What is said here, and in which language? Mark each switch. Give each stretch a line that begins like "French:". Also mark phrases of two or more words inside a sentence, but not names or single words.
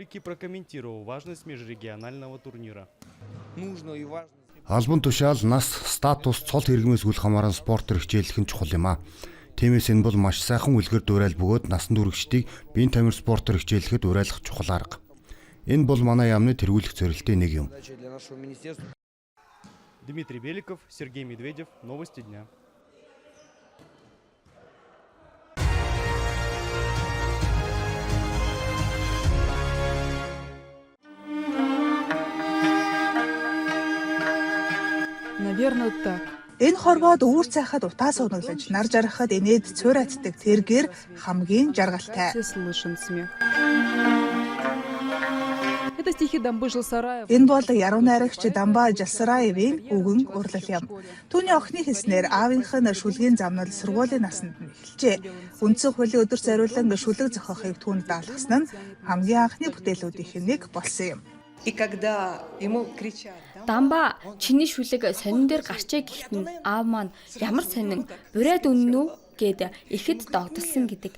Mongolian: Албан тушаал, нас, статус, цол хэрэгмээс үл хамааран спортоор хичээлэх нь чухал юм аа. Тиймээс энэ бол маш сайхан үлгэр дуурайл бөгөөд насан туршидтыг биеийн тамир спортоор хичээлэхэд уриалгах чухал арга. Энэ бол манай яамны тэргүүлэх зорилтын нэг юм.
Russian: Дмитрий Беликов, Сергей Медведев, новости дня. Наверное, так.
Mongolian: Энэ хорвоод өвөр цайхад утаа суунаглаж, нар жаргахад инээд цуурайтдаг тэргээр хамгийн жаргалтай.
Russian: Все слышен смех. Это стихи Дамбы Жилсараев.
Mongolian: Энэ бол яруу найрагч Дамба Жилсараевын үгэн урлал юм. Түүний охины хэлснээр аавынх нь шүлгийн замнал сургуулийн наснд нь эхэлжээ. Үндсэн хуулийн өдөр зориулан шүлэг зохиохыг түүнд даалгасан нь хамгийн анхны бүтээлүүдийнх нь нэг болсон юм. Дамба чиний шүлэг сонин дээр гарчээ гэхэд нь аав маань ямар сонин бурайд үнэн үү гэд ихэд догдолсон гэдэг.